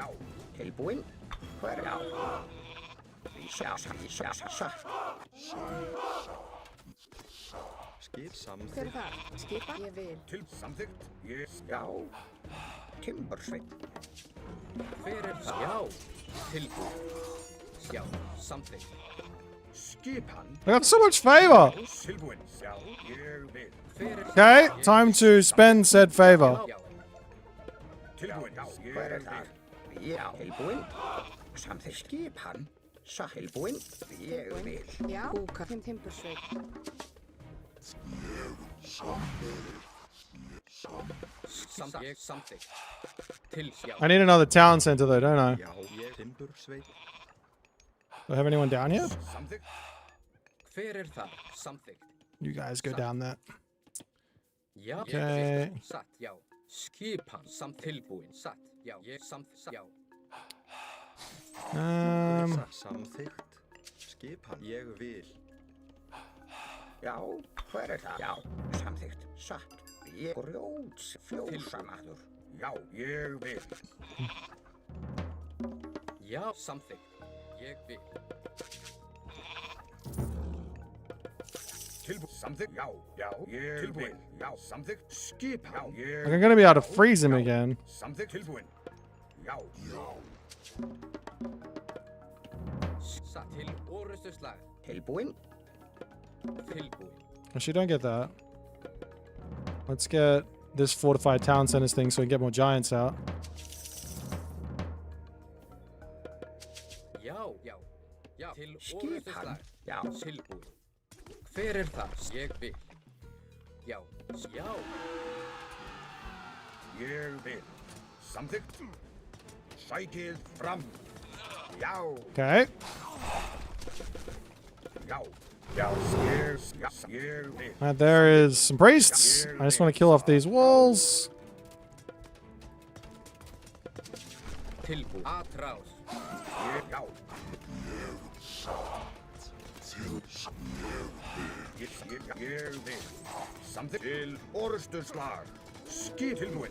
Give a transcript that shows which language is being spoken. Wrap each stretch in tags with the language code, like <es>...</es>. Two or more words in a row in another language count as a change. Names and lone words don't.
<is>Tilbúin. Hver á? Satt. Skip Hver samþykkt. er það? Skipa? Ég vil. Til samþygt. Ég Já. Timbursveit. Hver er það? Já. Tilbúin. Já. Samþykkt. skipan.</is> <en>I got so much favor.</en> <is>Tilbúin. Já, ég vil. Hver er</is> <en>Okay, time to spend said favor.</en> <is>Já. Tilbúin. Já, Hver er ég það? vil. Já. Tilbúin. Samþykkt skipan. Tilbúin. Ég vil. Já. Kúka. Timbursveit. Samþykkt. Til já.</is> <en>I need another town center though, don't I?</en> <is>Já, ég timbursveit.</is> <en>Do I have anyone down here?</en> <is>Samþykkt. Hver er það? Samþykkt.</is> <en>You guys go down there.</en> <is>Já.</is> <en>Okay.</en> <is>Satt, já. Skipan. Tilbúin. Satt, já. Ég satt, já. Samþykkt. Skipan. Ég vil. Já. Hver er það? Já. Samþykkt. Satt. Ég grjóts. Fjósamaður. Já, ég vil. Já. Samþykkt. Ég vil. Tilbúin. Samþykkt. Já, já, ég tilbúin. Já, samþykkt. Skipan. Já, ég</is> <en>I'm gonna be able to freeze him again.</en> <is>Samþykkt. Tilbúin. Já, Satt. Til orustuslag. Tilbúin. Tilbúin.</is> <en>Actually, don't get that. Let's get this fortified town centers thing so we can get more giants out.</en> <is>Já. Já. Já. Til Skipan. orustuslag. Já. Tilbúin. Hver er það? Ég vil. Já. Já. ég vil. Samþykkt. Sækið fram. Já,</is> <en>Okay.</en> <is>já, já, ég vil.</is> <en>And there is some priests. I just want to kill off these walls.</en> <is>Tilbúin. Atrás. Já. Ég vil. Samþykkt. Til orustuslag. Skip tilbúin.</is>